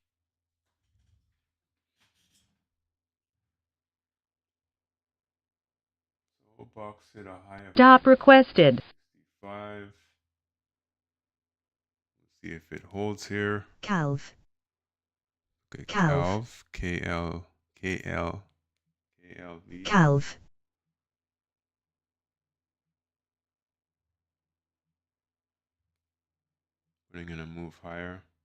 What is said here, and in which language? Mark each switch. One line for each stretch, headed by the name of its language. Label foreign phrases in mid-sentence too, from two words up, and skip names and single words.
English: So Box hit a high of Stop requested. 65. Let's see if it holds here. Calv. Okay, Calv. Calv, KL, KALV. Calv. Putting in a move higher.